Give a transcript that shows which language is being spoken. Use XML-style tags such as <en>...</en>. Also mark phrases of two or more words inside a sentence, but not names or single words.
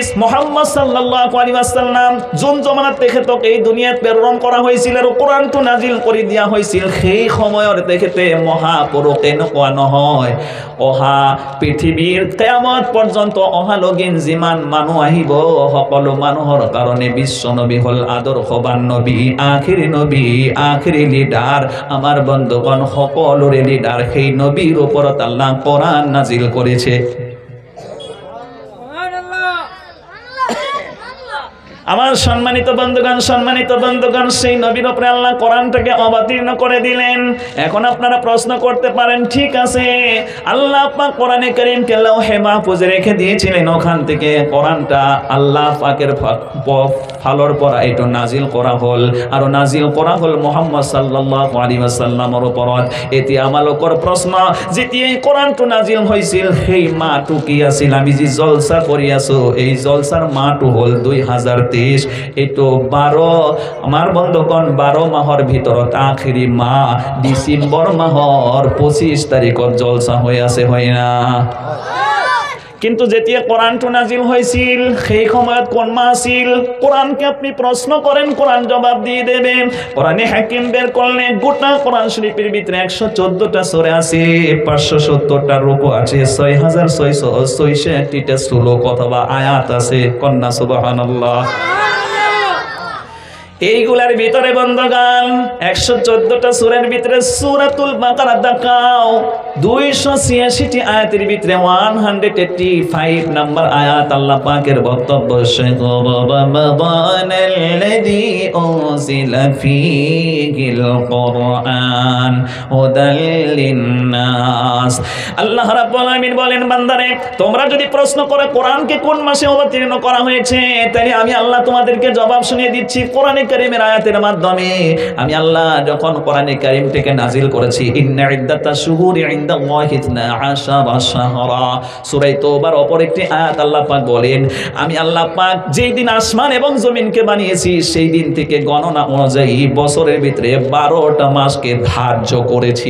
<bn>মুহাম্মদ</bn> <ar>صلى الله عليه وسلم</ar> <bn>যোন জমানাত থেকে তো এই দুনিয়াত প্রেরণ করা হয়েছিল আর কোরআন তো নাজিল করে দিয়া হয়েছিল,</bn> <as>সেই সময়ৰ তেখেতে মহাপুৰুষ এনেকুৱা নহয়। অহা পৃথিৱীৰ কিয়ামত পৰ্যন্ত অহালগিন যিমান মানুহ আহিব সকলো মানুহৰ কাৰণে বিশ্ব নবী হল আদৰ্শবান নবী, আখিৰি নবী, আখিৰি লিডাৰ। আমাৰ বন্ধুগণ সকলোৰে লিডাৰ সেই নবীৰ ওপৰত আল্লাহ কোরআন</as> <bn>নাজিল করেছে। আমার সম্মানিত বন্ধুগণ সেই নবীর উপরে আল্লাহ কোরআনটাকে অবতীর্ণ করে দিলেন। এখন আপনারা প্রশ্ন করতে পারেন, ঠিক আছে আল্লাহ পাক কোরআনে কারীমকে লৌহে মাহফুজে রেখে দিয়েছিলেন, ওখান থেকে কোরআনটা আল্লাহ পাকের</bn> <as>ফালর পরা</as> <bn>এটা নাজিল করা হল আর নাজিল করা হল মুহাম্মদ</bn> <ar>صلى الله عليه</ar> <bn>ওয়াসাল্লামের উপৰত।</bn> <as>এতিয়া আমালোকৰ প্ৰশ্ন, যেতিয়া এই কোরআনটো নাজিল হৈছিল সেই মাহটো কি আছিল? আমি যে জলসা কৰি আছো এই জলসার মাহটো হল 2023। এইটো 12</as> <bn>আমার বন্ধুগণ</bn> <as>12 মাহৰ ভিতৰত আখিৰি মাহ ডিসেম্বর মাহৰ 25 তাৰিখত জলসা হৈ আছে, হয় না? কিন্তু যেতিয়া কোরআনটো নাজিল হয়েছিল সেই সময়ত কোন মাহ ছিল?</as> <bn>কোরআনকে আপনি প্রশ্ন করেন, কোরআন জবাব দিয়ে দেবে। কোরআনে হাকিম বের করলে গোটা কোরআন শরীফের ভিতরে 114টা সূরা আছে, 570টা রূকু আছে, 6666টা শ্লোক অথবা আয়াত আছে। কন্যা সুবহানাল্লাহ। এইগুলার ভিতরে বন্ধুগণ 114টা সূরার ভিতরে সূরাতুল বাকারা দেখাও 286টি আয়াতের ভিতরে 185 নাম্বার আয়াত আল্লাহ পাকের বক্তব্য,</bn> <ar>رمضان الذي أنزل فيه القرآن هدى للناس.</ar> <bn>আল্লাহ রাব্বুল আলামিন বলেন, বান্দারে তোমরা যদি প্রশ্ন করো কোরআনকে কোন মাসে অবতীর্ণ করা হয়েছে, তাহলে আমি আল্লাহ তোমাদেরকে জবাব শুনিয়ে দিচ্ছি কোরআনে কারীমের আয়াতের মাধ্যমে। আমি আল্লাহ যখন কোরআনে কারীম থেকে নাজিল করেছি,</bn> <ar>إن عدة الشهور عند الله 12 شهرا,</ar> <bn>সূরা তাওবার অপর একটি আয়াত আল্লাহ পাক বলেন, আমি আল্লাহ পাক যেই দিন আসমান এবং জমিনকে বানিয়েছি সেই দিন থেকে গণনা অনুযায়ী বছরের ভিতরে 12টা মাসকে ধার্য করেছি।</bn>